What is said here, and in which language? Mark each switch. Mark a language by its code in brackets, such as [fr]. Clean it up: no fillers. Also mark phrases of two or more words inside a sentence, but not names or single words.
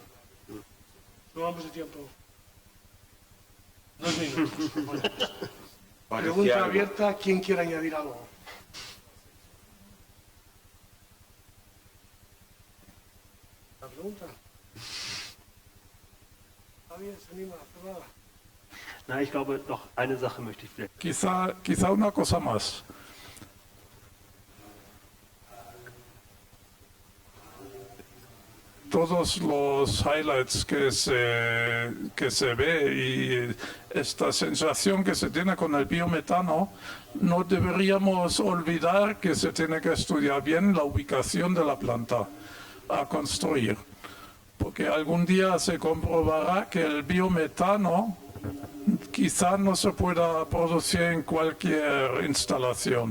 [es] No vamos de tiempo. 2 minutos. Bueno, pues, pregunta abierta. ¿Quién quiere añadir algo? ¿La pregunta? ¿Nadie se anima a hacer nada? [de] Na, ich glaube, noch eine Sache möchte ich vielleicht. [es] Quizá una cosa más. Todos los highlights que se ve y esta sensación que se tiene con el biometano, no deberíamos olvidar que se tiene que estudiar bien la ubicación de la planta a construir, porque algún día se comprobará que el biometano quizá no se pueda producir en cualquier instalación.